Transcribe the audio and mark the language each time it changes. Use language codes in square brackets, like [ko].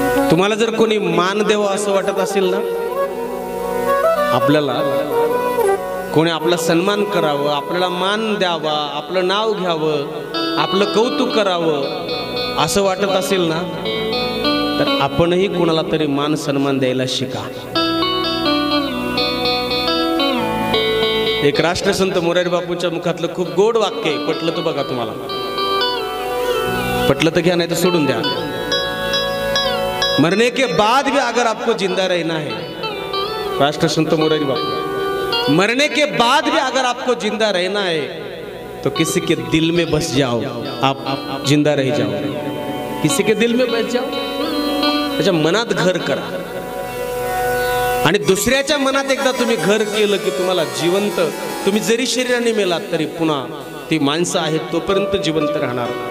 [mr] तुम्हाला जर कोणी मान द्यावं असं वाटत असेल ना, आपल्याला कोणी आपला सन्मान करावं, आपल्याला मान द्यावा, आपलं नाव घ्यावं, आपलं कौतुक करावं असं वाटत असेल ना, तर आपणही कोणाला तरी मान सन्मान द्यायला शिका. एक राष्ट्रसंत मोरारी बापूंच्या मुखातलं खूप गोड वाक्य आहे. पटलं तर बघा, तुम्हाला पटलं तर घ्या, नाही तर सोडून द्या. [hi] मरने के बाद भी अगर आपको जिंदा रहना है, राष्ट्रसंत मोरारी बापू, मरने के बाद भी अगर आपको जिंदा रहना है तो किसी के दिल में बस जाओ, आप जिंदा रह जाओ. किसी के दिल में बस जाओ, [mr] त्याच्या मनात घर करा. आणि दुसऱ्याच्या मनात एकदा तुम्ही घर केलं की तुम्हाला जिवंत, तुम्ही जरी शरीराने मेलात तरी पुन्हा ती माणसं आहेत तोपर्यंत जिवंत राहणार.